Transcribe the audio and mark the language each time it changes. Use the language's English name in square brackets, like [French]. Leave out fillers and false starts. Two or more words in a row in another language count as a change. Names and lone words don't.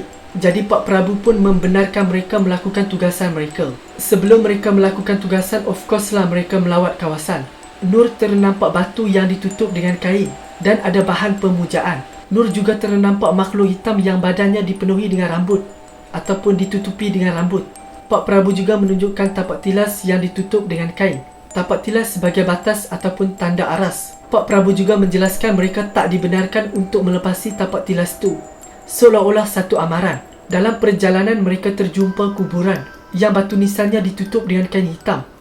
[Malay] Jadi Pak Prabu pun membenarkan mereka melakukan tugasan mereka. Sebelum mereka melakukan tugasan, [English] of course [Malay] lah mereka melawat kawasan. Nur ternampak batu yang ditutup dengan kain dan ada bahan pemujaan. Nur juga ternampak makhluk hitam yang badannya dipenuhi dengan rambut ataupun ditutupi dengan rambut. Pak Prabu juga menunjukkan tapak tilas yang ditutup dengan kain. Tapak tilas sebagai batas ataupun tanda aras. Pak Prabu juga menjelaskan mereka tak dibenarkan untuk melepasi tapak tilas tu, seolah-olah satu amaran. Dalam perjalanan mereka terjumpa kuburan yang batu nisannya ditutup dengan kain hitam.